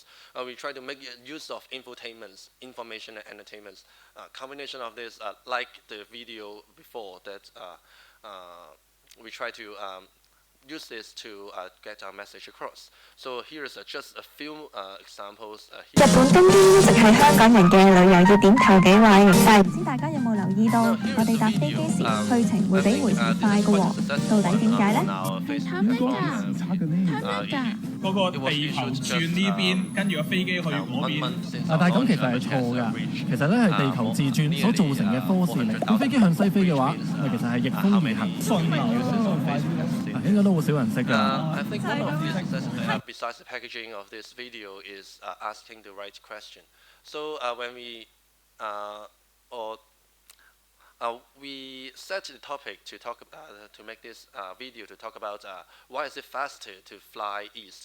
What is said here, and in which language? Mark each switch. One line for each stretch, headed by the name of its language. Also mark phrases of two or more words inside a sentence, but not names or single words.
English: We try to make use of infotainments, information and entertainments. Combination of this, like the video before, that we try to use this to get our message across. So here's just a few examples.
Cantonese: 日本東京一直係香港人嘅旅遊熱點頭幾位，但係唔知大家有冇留意到，我哋搭飛機時去程會比回程快嘅喎，到底點解呢？嗰個地球轉呢邊，跟住個飛機去嗰邊。但係咁其實係錯㗎。其實咧係地球自轉所造成嘅科氏力。咁飛機向西飛嘅話，其實係逆風而行，順流應該都好少人識㗎。
English: I think one of the successes, besides the packaging of this video, is asking the right question. So when we we set the topic to talk about to make this video to talk about why is it faster to fly east.